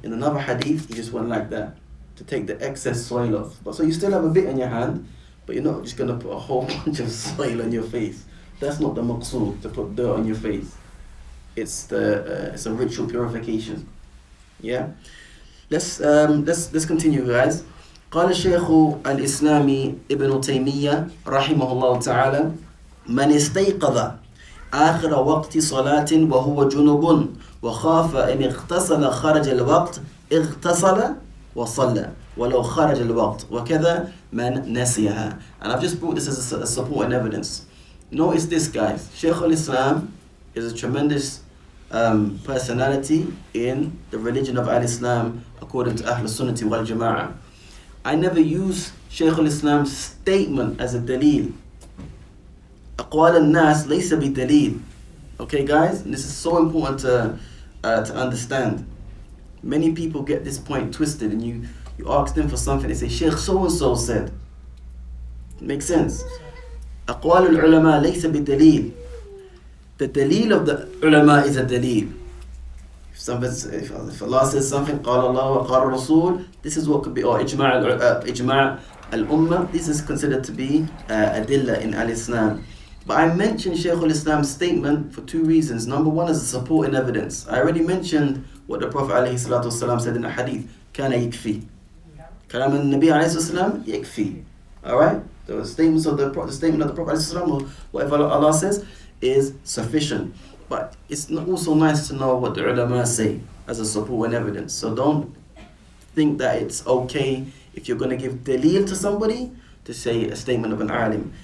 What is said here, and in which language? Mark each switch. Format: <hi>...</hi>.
<en>In another hadith, he just went like that to take the excess soil off. But so you still have a bit in your hand, but you're not just going to put a whole bunch of soil on your face. That's not the maqsood, to put dirt on your face. It's a ritual purification. Yeah. Let's continue, guys.</en> <ar>قال الشيخ الإسلامي ابن تيمية رحمه الله تعالى: من استيقظ آخر وقت صلاة وهو جنوب وخاف إن اغتسل خرج الوقت اغتسل وصلى ولو خرج الوقت وكذا من نسيها.</ar> <en>And I've just brought this as a support and evidence. Notice this, guys. Shaykh al-Islam is a tremendous personality in the religion of al-Islam according to Ahl Sunnati wal Jama'ah. I never use Shaykh al-Islam's statement as a dalil.</en> <ar>أقوال الناس ليس بدليل.</ar> <en>Okay, guys, and this is so important to understand. Many people get this point twisted, and you ask them for something, they say Shaykh so and so said. Makes sense?</en> <ar>أقوال العلماء ليس بدليل.</ar> <en>The dalil of the ulama is a dalil. If Allah says something,</en> <ar>قال الله وقال الرسول,</ar> <en>this is what could be, or إجماع al-ummah, this is considered to be adilla in al-Islam. But I mentioned Shaykh al-Islam's statement for two reasons. Number one is a supporting evidence. I already mentioned what the Prophet ﷺ said in the hadith,</en> <ar>كان يكفي. كلام النبي عليه الصلاة والسلام يكفي.</ar> <en>Alright? The statement of the Prophet ﷺ, or whatever Allah says, is sufficient. But it's also nice to know what the ulama say as a support and evidence. So don't think that it's okay if you're going to give dalil to somebody to say a statement of an alim.</en>